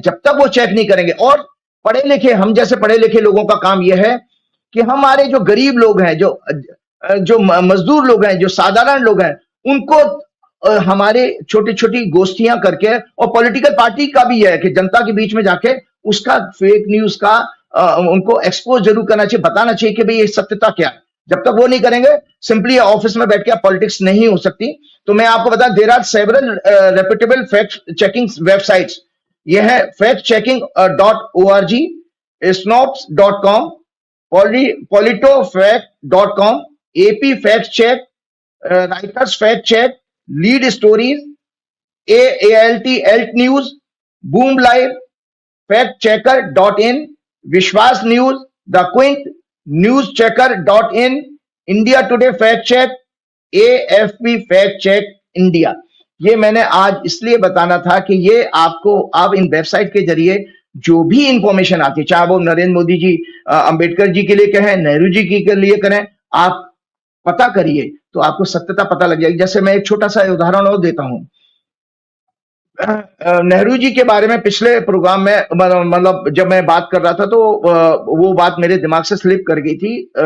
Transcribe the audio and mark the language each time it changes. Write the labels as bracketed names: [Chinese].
[Hindi] जब तक वो चेक नहीं करेंगे, और पढ़े लिखे हम जैसे पढ़े लिखे लोगों का काम यह है कि हमारे जो गरीब लोग हैं, जो मजदूर लोग हैं, जो साधारण लोग हैं, उनको हमारे छोटी छोटी गोष्ठियां करके, और पॉलिटिकल पार्टी का भी है कि जनता के बीच में जाके उसका फेक न्यूज का उनको एक्सपोज जरूर करना चाहिए, बताना चाहिए कि भाई ये सत्यता क्या है। जब तक वो नहीं करेंगे, सिंपली ऑफिस में बैठ के पॉलिटिक्स नहीं हो सकती। तो मैं आपको बता, [English] There are several reputable fact checking websites. [Hindi] ये है factchecking.org, snopes.com, politofact.com, AP Fact Check, Writers Fact Check, Lead Stories, AALT News, Boom Live, factchecker.in, विश्वास news, the Quint, newschecker.in, India today fact check, AFP fact check India. ये मैंने आज इसलिए बताना था कि ये आपको, आप इन वेबसाइट के जरिए जो भी इंफॉर्मेशन आती है, चाहे वो नरेंद्र मोदी जी अंबेडकर जी के लिए कहें, नेहरू जी के लिए करें, आप पता करिए तो आपको सत्यता पता लग जाएगी। जैसे मैं एक छोटा सा उदाहरण और देता हूं, नेहरू जी के बारे में पिछले प्रोग्राम में, मतलब जब मैं बात कर रहा था तो वो बात मेरे दिमाग से स्लिप कर गई थी।